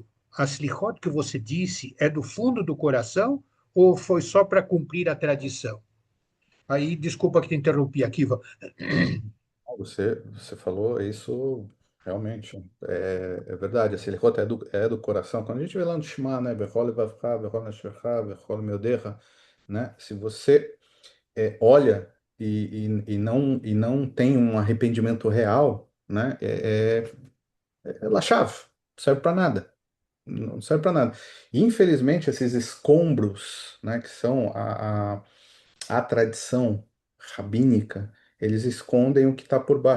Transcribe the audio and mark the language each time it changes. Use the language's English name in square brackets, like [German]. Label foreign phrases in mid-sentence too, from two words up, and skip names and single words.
[Portuguese] A slichot que você disse é do fundo do coração ou foi só para cumprir a tradição? Aí, desculpa que te interrompi aqui, Ivan. Você falou isso realmente. É verdade. A Selichot é do coração. Quando a gente vê lá no Shema, né? [Hebrew] בכל לבבך, בכל נפשך, בכל מאודך, [Portuguese] né? Se você olha e não tem um arrependimento real, né? É lachave, não serve para nada. Não serve para nada. E, infelizmente, esses escombros, né, que são a tradição rabínica, eles escondem o que está por baixo.